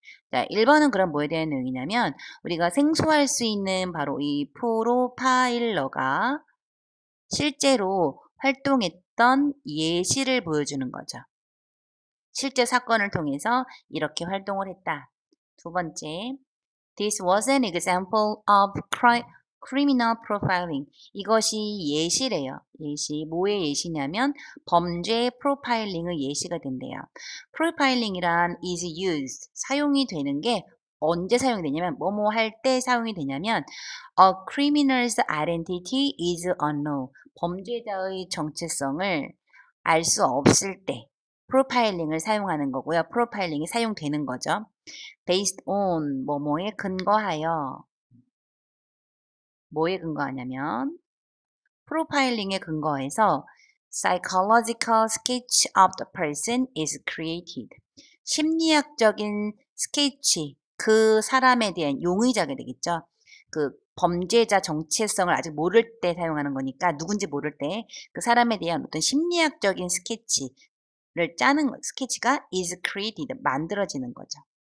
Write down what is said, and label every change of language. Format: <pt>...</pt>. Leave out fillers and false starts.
<ko>자, 1번은 그럼 뭐에 대한 내용이냐면 우리가 생소할 수 있는 바로 이 프로파일러가 실제로 활동했던 예시를 보여주는 거죠. 실제 사건을 통해서 이렇게 활동을 했다. 두 번째,</ko> <en>this was an example of criminal profiling.</en> <ko>이것이 예시래요. 예시. 뭐의 예시냐면 범죄 프로파일링의 예시가 된대요. 프로파일링이란</ko> <en>is used,</en> <ko>사용이 되는 게 언제 사용이 되냐면 뭐뭐 할 때 사용이 되냐면</ko> <en>a criminal's identity is unknown.</en> <ko>범죄자의 정체성을 알 수 없을 때 프로파일링을 사용하는 거고요. 프로파일링이 사용되는 거죠.</ko> <en>based on</en> <ko>뭐뭐에 근거하여. 뭐에 근거하냐면 프로파일링에 근거해서</ko> <en>psychological sketch of the person is created.</en> <ko>심리학적인 스케치, 그 사람에 대한 용의자가 되겠죠. 그 범죄자 정체성을 아직 모를 때 사용하는 거니까 누군지 모를 때 그 사람에 대한 어떤 심리학적인 스케치를 짜는 스케치가</ko> <en>is created</en> <ko>만들어지는 거죠.</ko>